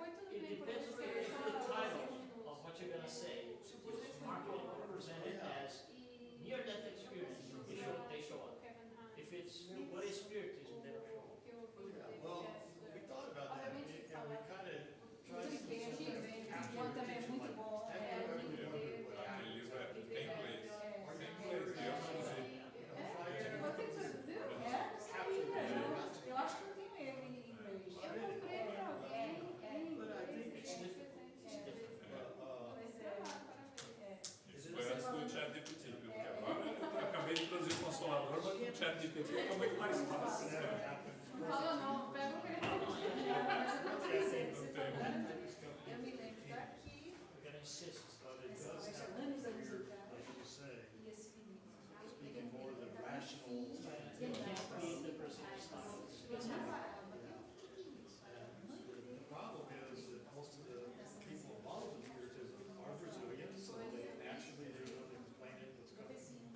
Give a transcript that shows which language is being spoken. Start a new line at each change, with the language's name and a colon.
English: It depends on the title of what you're going to say. Marketing represented as near-death experience, they show up. If it's what is spiritism, they don't show up. Well, we thought about that, and we kind of tried to capture
Portuguese: Aquele livro tem inglês. Tem inglês, eu traduzi. eu acho que não tem ele em inglês. Eu comprei para alguém em inglês. Isso foi antes do chat GPT, viu? Porque agora eu acabei de traduzir o Consolador, mas com o chat GPT fica muito mais fácil. Fala não, pega o que ele falou. Eu me lembro daqui.
English: We're going to insist. But it does have to be clear, like you say, speaking more than rational. You can't create the personal style. The problem is that most of the people involved in Spiritism are Brazilian, so they naturally they will explain it what's going on.